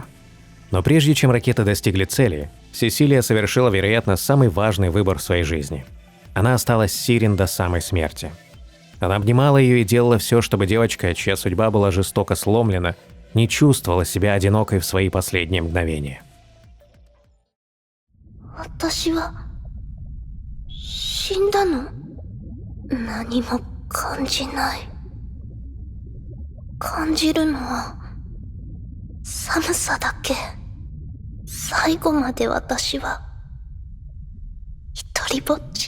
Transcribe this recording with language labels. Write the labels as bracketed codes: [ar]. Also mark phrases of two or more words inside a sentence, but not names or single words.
[ru] Но прежде чем ракеты достигли цели, Сесилия совершила, вероятно, самый важный выбор в своей жизни. Она осталась с Сирен до самой смерти. Она обнимала ее и делала все, чтобы девочка, чья судьба была жестоко сломлена, не чувствовала себя одинокой в свои последние мгновения. [ja] 私は死んだの？何も感じない。感じるのは寒さだけ。最後まで私は一人ぼっち。